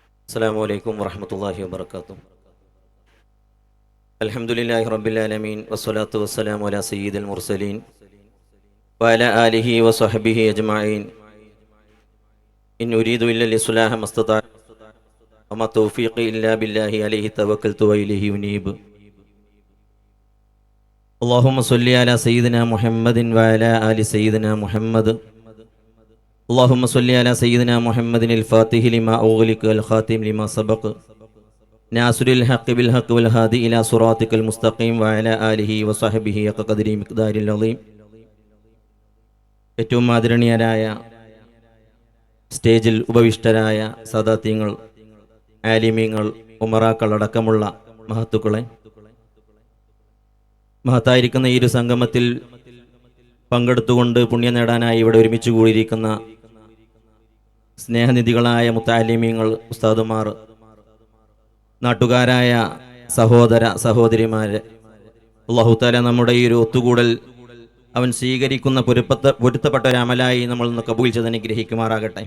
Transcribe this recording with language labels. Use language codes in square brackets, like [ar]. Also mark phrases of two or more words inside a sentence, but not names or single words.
[ar] السلام ورحمة الله وبركاته الحمد لله رب العالمين والصلاة والسلام على سيد المرسلين وعلى آله وصحبه أجمعين. إن أريد إلا الإصلاح ما استطعت وما توفيقي إلا بالله عليه توكلت وإليه أنيب. اللهم صل على سيدنا محمد وعلى آل سيدنا محمد. اللهم صل على سيدنا محمد الفاتح لما أغلق والخاتم لما سبق ناصر الحق بالحق والهادي إلى صراطك المستقيم وعلى آله وصحبه وقدر مقدار العظيم. [ml] ഏറ്റവും ആദരണീയരായ സ്റ്റേജിൽ ഉപവിഷ്ടരായ സാദാത്യങ്ങൾ, ആലിമീങ്ങൾ, ഉമറാക്കൾ അടക്കമുള്ള മഹത്തുക്കളെ, മഹത്തായിരിക്കുന്ന ഈ ഒരു സംഗമത്തിൽ പങ്കെടുത്തുകൊണ്ട് പുണ്യം നേടാനായി ഇവിടെ ഒരുമിച്ച് കൂടിയിരിക്കുന്ന സ്നേഹനിധികളായ മുത്തഅല്ലിമീങ്ങൾ, ഉസ്താദുമാർ, നാട്ടുകാരായ സഹോദര സഹോദരിമാരെ, അല്ലാഹു തആല നമ്മുടെ ഈ ഒരു ഒത്തുകൂടൽ അവൻ സ്വീകരിക്കുന്ന പൊരുത്തപ്പെട്ട ഒരു അമലായി നമ്മൾ ഇന്ന് കബൂൽ ചെയ്ത് അനുഗ്രഹിക്കുമാറാകട്ടെ.